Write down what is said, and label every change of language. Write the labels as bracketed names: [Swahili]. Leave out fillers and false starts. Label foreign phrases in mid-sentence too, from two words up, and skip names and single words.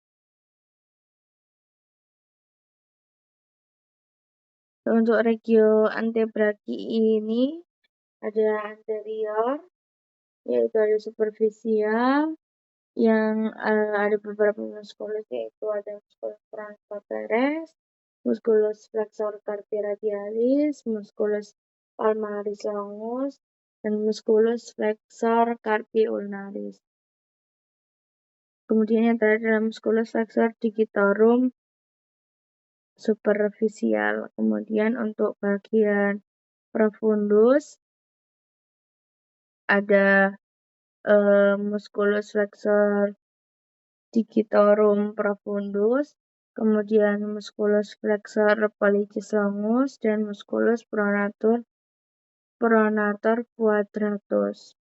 [Latin] Untuk regio antebrachii [Indonesian] ini ada [Latin] anterior, [Indonesian] yaitu ada [Latin] superficial, [Indonesian] yang ada beberapa [Latin] musculus, [Indonesian] yaitu ada [Latin] musculus pronator teres, musculus flexor carpi radialis, musculus palmaris longus, dan musculus flexor carpi ulnaris. [Indonesian] Kemudian yang terakhir adalah [Latin] musculus flexor digitorum superficial. [Indonesian] Kemudian untuk bagian [Latin] profundus ada musculus flexor digitorum profundus, kemudian musculus flexor pollicis longus, dan musculus pronator quadratus.